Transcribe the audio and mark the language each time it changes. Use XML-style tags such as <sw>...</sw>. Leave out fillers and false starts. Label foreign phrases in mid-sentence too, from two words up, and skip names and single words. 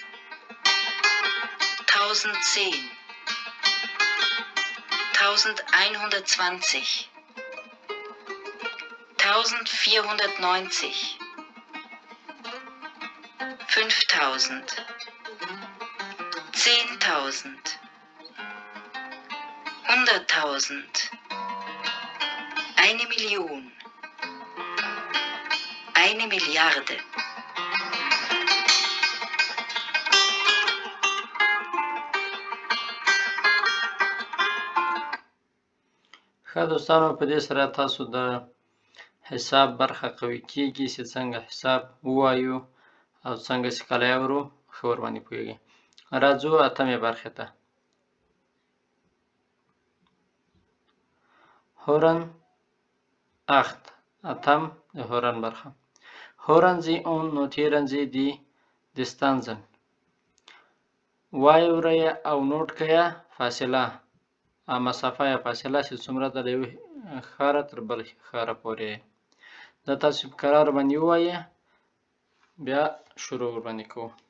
<de>1010, 1120, 1490, 5000, 10.000, 100.000, 1 Million, 1 Milliarde.</de> <ps>ښه دوستانو په دې سره تاسو د حساب برخه قوي کیږي چې څنګه حساب ووایو او څنګه چې کله یې اورو ښه ورباندې پوهیږئ. راځو اتمې برخې ته. hören 8 اتم د هورن برخه.</ps> <de>hören Sie und notieren Sie die Distanzen.</de> <ps>واورئ او نوټ کړئ فاصله، مسافه یا فاصله چې څومره ده د یو ښاره تر بل ښاره پورې. دا تاسو په قرار باندې ووایئ، بیا شروع ورباندې کوو.</ps>